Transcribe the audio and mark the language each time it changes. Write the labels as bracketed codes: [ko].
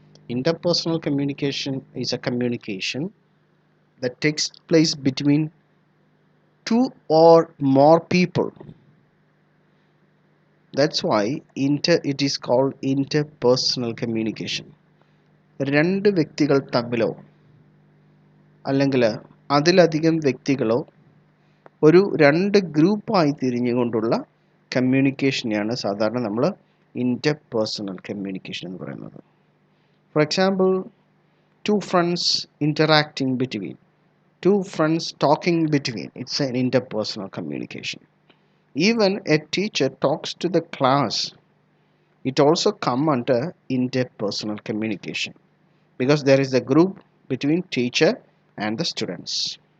[en] Interpersonal communication is a communication that takes place between two or more people. That's why it is called interpersonal communication. [ml] രണ്ട് വ്യക്തികൾ തമ്മിലോ അല്ലെങ്കിൽ അതിലധികം വ്യക്തികളോ ഒരു രണ്ട് ഗ്രൂപ്പായി തിരിഞ്ഞുകൊണ്ടുള്ള കമ്മ്യൂണിക്കേഷനെയാണ് സാധാരണ നമ്മൾ interpersonal communication എന്ന് പറയുന്നത്. [en] For example, two friends interacting between, two friends talking between, it's an interpersonal communication. Even a teacher talks to the class, it also come under interpersonal communication because there is a group between teacher and the students.